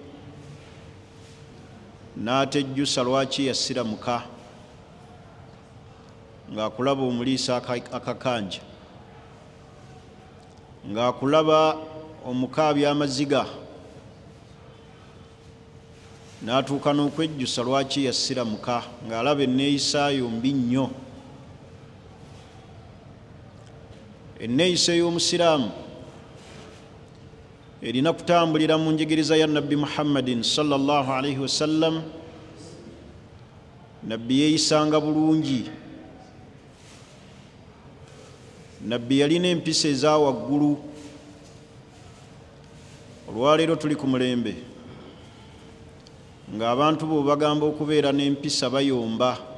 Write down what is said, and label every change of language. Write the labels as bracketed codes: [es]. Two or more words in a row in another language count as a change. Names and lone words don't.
[lg] n'atejjusa lwaki yasiramuka, ng'akulaba omuliisa akakanja, ng'akulaba omukaabya amaziga, n'atuuka n'okwejjusa lwaki yasiramuka, ng'alaba enneeyisaayo mbi nnyo. Enneeyisa ey'omusiraamu erina kutambulira mu njigiriza ya nabbi Muhammadin [ar] صلى الله عليه وسلم. [lg] Nabbi yeeyisanga bulungi nabbi yalina empisa eza waggulu. Olwaleero tuli ku mulembe ng'abantu bo bagamba okubeera n'empisa bayomba.